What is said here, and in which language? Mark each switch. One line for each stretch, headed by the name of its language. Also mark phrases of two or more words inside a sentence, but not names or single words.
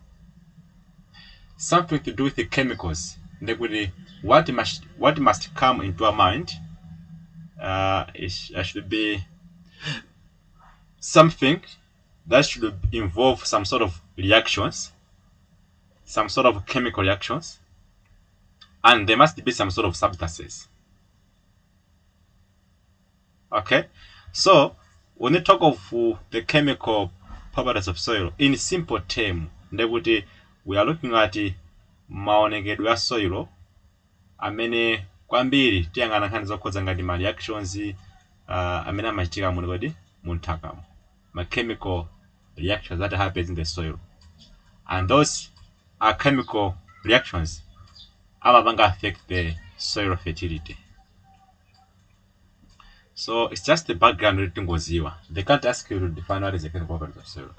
English: to do with the chemicals, what must come into our mind should be something that should involve some sort of reactions, some sort of chemical reactions, and there must be some sort of substances. Okay, so when we talk of the chemical properties of soil, in simple term, we are looking at
Nyanja: maonekedwe ya
English: soil
Nyanja: amene kwambiri tiyang'ana nkhani zokhuza ngati ma
English: reactions
Nyanja: amene amachitika munthakamo, ma
English: chemical reactions that happens in the soil, and those are chemical reactions amapanga affect the soil fertility. So it's just the background. They can't ask you to define what is the chemical properties of soil.